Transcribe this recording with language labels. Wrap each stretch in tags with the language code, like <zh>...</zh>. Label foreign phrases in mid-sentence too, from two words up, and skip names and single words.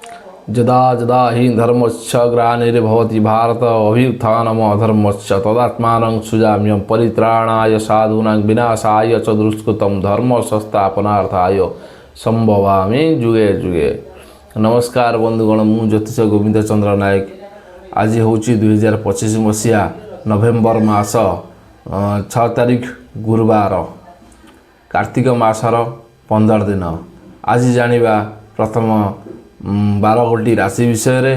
<sa>यदा यदा हि धर्मस्य ग्लानिर्भवति भारत अभ्युत्थानम् अधर्मस्य तदात्मानं सृजाम्यहं परित्राणाय साधूनां विनाशाय च दुष्कृतं धर्म संस्थापनार्थाय संभवामि जुगे जुगे।</sa> <or>ନମସ୍କାର ବନ୍ଧୁଗଣ, ମୁଁ ଜ୍ୟୋତିଷ ଗୋବିନ୍ଦ ଚନ୍ଦ୍ର ନାୟକ। ଆଜି ହେଉଁ 2025 ମସିହା ନଭେମ୍ବର ମାସ 6 ତାରିଖ ଗୁରୁବାର, କାର୍ତ୍ତିକ ମାସର 15 ଦିନ। ଆଜି ଜାଣିବା ପ୍ରଥମ 12 ଗୋଟି ରାଶି ବିଷୟ ରେ।</or>